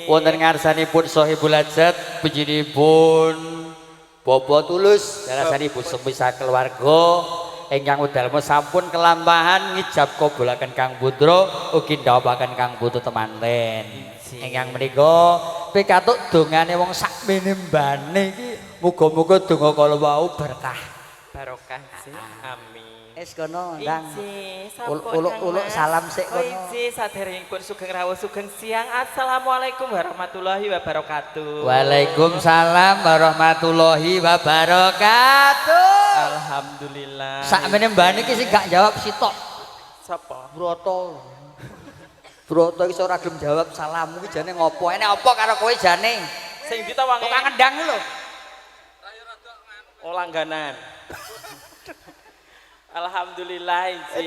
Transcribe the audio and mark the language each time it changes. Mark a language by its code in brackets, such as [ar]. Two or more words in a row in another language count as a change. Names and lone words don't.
[jv] Wonten ngarsanipun Sohibul Hajat pejinipun Bobo Tulus dalasanipun semisah keluarga ingkang wedalmu sampun kelampahan ngijab kabulaken Kang Putra ugi ndhawaken Kang Putu temanten. Ingkang menika pikatuk dongane wong sakmene mbane iki muga-muga donga kala wau berkah. Barokah sih. Amin. Wis kono ndang. Iji, Uluk-uluk salam sik kono. Iji saderengipun sugeng rawuh sugeng siang. [ar] السلام عليكم ورحمة الله وبركاته. وعليكم السلام ورحمة الله وبركاته. [jv] Alhamdulillah. Sakmene mbane iki sing gak jawab sitok. Sapa? Broto. Broto iso ora gelem jawab salammu ki jane ngopo? Enek apa karo kowe jane? Sing ndi ta wange? Kok ngendang lho. Oh langganan. Alhamdulillah iji.